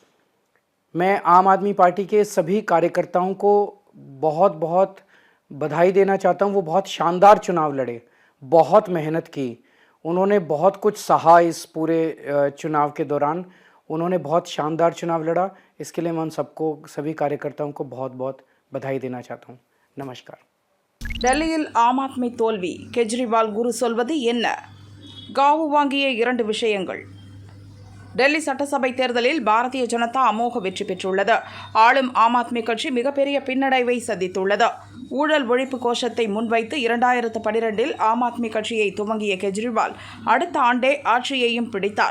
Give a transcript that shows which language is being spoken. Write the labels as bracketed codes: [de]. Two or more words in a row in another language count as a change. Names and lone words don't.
[hi] मैं आम आदमी पार्टी के सभी कार्यकर्ताओं को बहुत बहुत बधाई देना चाहता हूं। वो बहुत शानदार चुनाव लड़े, बहुत मेहनत की, उन्होंने बहुत कुछ सहा इस पूरे चुनाव के दौरान। उन्होंने बहुत शानदार चुनाव लड़ा। इसके लिए मैं उन सबको, सभी कार्यकर्ताओं को बहुत बहुत बधाई देना चाहता हूं। नमस्कार। [ta] டெல்லியில் ஆம் ஆத்மி தோல்வி, கெஜ்ரிவால் குரு சொல்வது என்ன? காவு வாங்கிய 2 விஷயங்கள். டெல்லி சட்டசபை தேர்தலில் பாரதிய ஜனதா அமோக வெற்றி பெற்றுள்ளது. ஆளும் ஆம் ஆத்மி கட்சி மிகப்பெரிய பின்னடைவை சந்தித்துள்ளது. ஊழல் ஒழிப்பு கோஷத்தை முன்வைத்து 2012இல் ஆம் ஆத்மி கட்சியை துவங்கிய கெஜ்ரிவால் அடுத்த ஆண்டே ஆட்சியையும் பிடித்தார்.